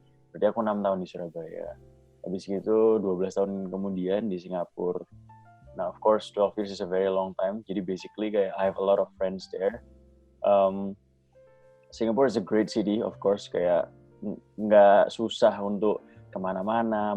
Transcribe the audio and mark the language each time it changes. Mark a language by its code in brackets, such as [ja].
[id] Berarti aku 6 tahun di Surabaya. Habis itu 12 tahun kemudian di Singapura. [en] Nah, of course 12 years is a very long time. Jadi basically kayak I have a lot of friends there. Singapore is a great city, of course. [id] Kayak nggak susah untuk kemana-mana.